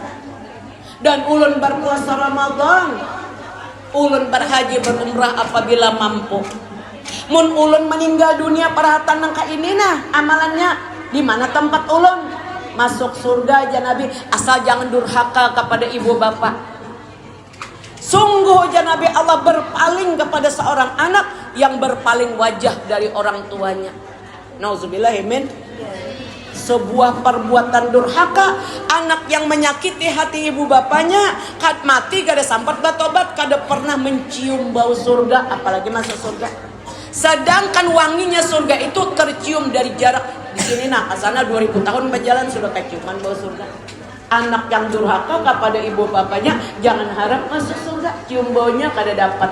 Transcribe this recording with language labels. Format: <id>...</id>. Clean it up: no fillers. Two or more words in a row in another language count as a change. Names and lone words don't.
<id>Dan ulun berpuasa Ramadan. Ulun berhaji berumrah apabila mampu.</id> <bjn>Mun ulun meninggal dunia perhatan nangka ini nah amalannya di mana tempat ulun?</bjn> <id>Masuk surga aja Nabi, asal jangan durhaka kepada ibu bapak. Sungguh aja Nabi Allah berpaling kepada seorang anak yang berpaling wajah dari orang tuanya. Nauzubillahimin. Sebuah perbuatan durhaka, anak yang menyakiti hati ibu bapaknya,</id> <bjn>kad mati kada sampat batobat, kada pernah mencium bau surga, apalagi masuk surga.</bjn> <id>Sedangkan wanginya surga itu tercium dari jarak di sini nah, asana 2000 tahun berjalan sudah keciuman bau surga. Anak yang durhaka kepada ibu bapaknya jangan harap masuk surga,</id> <bjn>cium baunya kada dapat.</bjn>